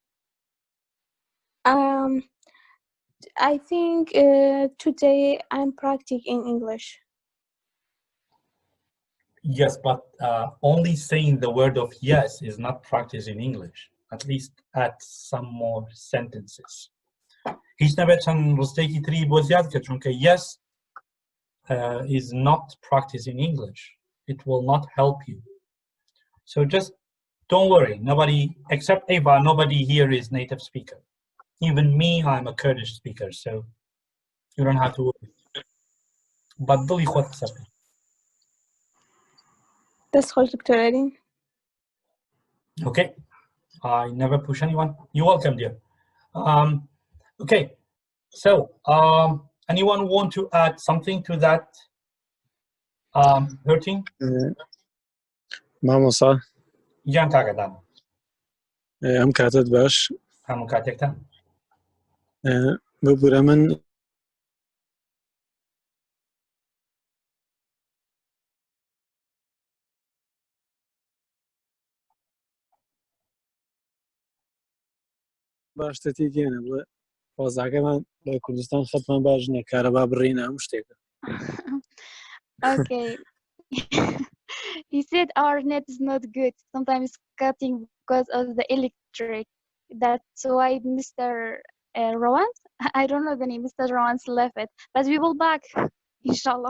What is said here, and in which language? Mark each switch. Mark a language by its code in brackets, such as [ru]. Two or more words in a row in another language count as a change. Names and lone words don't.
[en] I think today I'm practicing English. Yes, but only saying the word of yes is not practicing English. At least add some more sentences. [ckb] هیچ نباید چند ڕستەیەکی تری بۆ زیاد کرد چونکە [en] yes is not practicing English. It will not help you. So just don't worry. Nobody except Eva, nobody here is native speaker. Even me, I'm a Kurdish speaker, so you don't have to worry. But [ckb] دڵی خۆت قسە بکە. دەست خۆش دکتۆر ئەرین. [en] Okay. I never push anyone. You're welcome, dear. Okay. So, anyone want to add something to that hurting? [ckb] مامۆستا گیان کاکەدان. ئەم کاتت باش هەموو کاتێکتان. ببورە من باشتەتی گێنە بڵێ فۆزاکەمان لە کوردستان خەتمان باش نییە کارەبا بڕینە هەموو شتێکە. [en] Okay. He said our net is not good. Sometimes cutting because of the electric. That's why Mr. Rowan, I don't know the name, Mr. Rowan's left it. But we will back, inshallah.